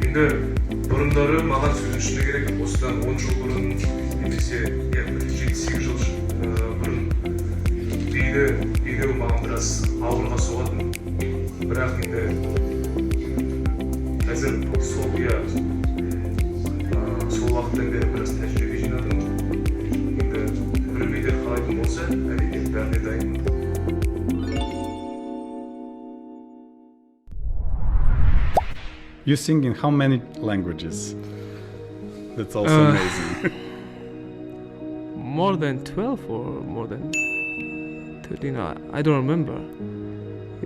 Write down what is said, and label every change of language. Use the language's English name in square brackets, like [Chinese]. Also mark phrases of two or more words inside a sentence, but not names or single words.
[Kazakh] Енді бұрындары маған сөздің шыны керек, осыдан 10 жыл бұрын немесе 7-8 жыл бұрын биді билеу маған біраз ауырға соғатын. Бірақ енді қазір сол уақыттан бері біраз тәжірибе жинадым. Енді бір билер қалайтын болса, әрине бәріне дайынмын. [English] You sing in how many languages? That's also amazing. More than 12 or more than 13? I don't remember. Yes.